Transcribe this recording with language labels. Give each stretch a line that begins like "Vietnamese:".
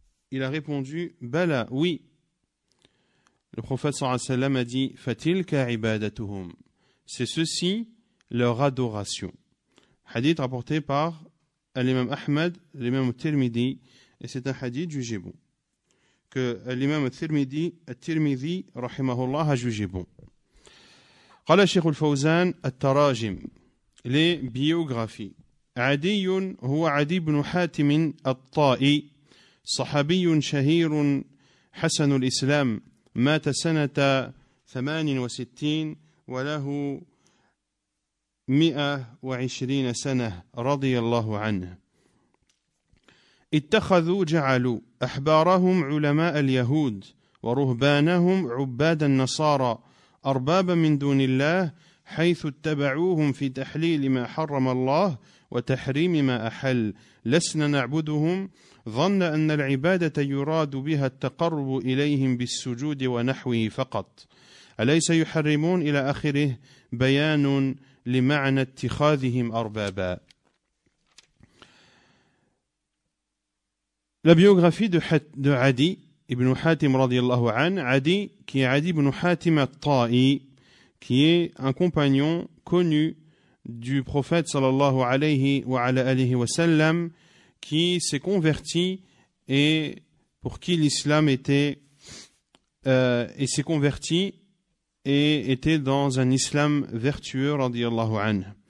French: Il a répondu, Bala, oui. Le prophète sallallahu alayhi wa sallam a dit,
Arabic: Fatilka ibadatuhum,
French: c'est ceci leur adoration. Hadith rapporté par l'imam Ahmad, l'imam Tirmidhi, et c'est un hadith jugé bon, que l'imam Tirmidhi rahimahullah a jugé bon.
Arabic: قال الشيخ الفوزان التراجم,
French: les biographies.
Arabic: عدي هو عدي بن حاتم الطائي, صحابي شهير حسن الإسلام, مات سنة 68 وله 120 سنة رضي الله عنه. اتخذوا جعلوا أحبارهم علماء اليهود ورهبانهم عباد النصارى أربابا من دون الله حيث اتبعوهم في تحليل ما حرم الله وتحريم ما أحل لسنا نعبدهم ظن أن العبادة يراد بها التقرب إليهم بالسجود ونحوه فقط أليس يحرمون إلى آخره بيان لمعنى اتخاذهم أربابا.
French: La biographie de Adi ibn Hatim radiyallahu anhu, Adi qui est Adi ibn Hatim al-Ta'i, qui est un compagnon connu du prophète sallallahu alayhi wa sallam, qui s'est converti et pour qui l'islam était et s'est converti et était dans un islam vertueux radiyallahu anhu.